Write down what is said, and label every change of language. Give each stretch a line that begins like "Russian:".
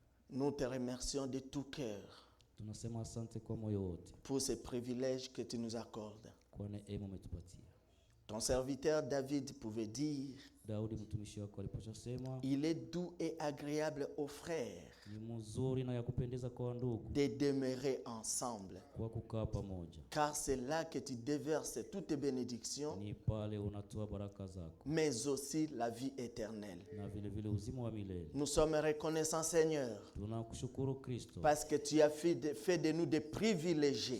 French: nous te remercions de tout cœur
Swahili: tunasema asante kwa moyo wote
French: pour ce privilège que tu nous accordes.
Swahili: kwa neema umetupatia.
French: Ton serviteur David pouvait dire,
Swahili: Daudi mtumishi wako aliposema,
French: il est doux et agréable aux frères
Swahili: ni mzuri na ya kupendeza kwa ndugu
French: de demeurer ensemble,
Swahili: kwa kukaa pamoja.
French: car c'est là que tu déverses toutes tes bénédictions,
Swahili: Ni pale unatoa baraka zako
French: mais aussi la vie éternelle.
Swahili: na vile vile uzima wa milele.
French: Nous sommes reconnaissants, Seigneur,
Swahili: Tunakushukuru Kristo
French: parce que tu as fait de nous des privilégiés,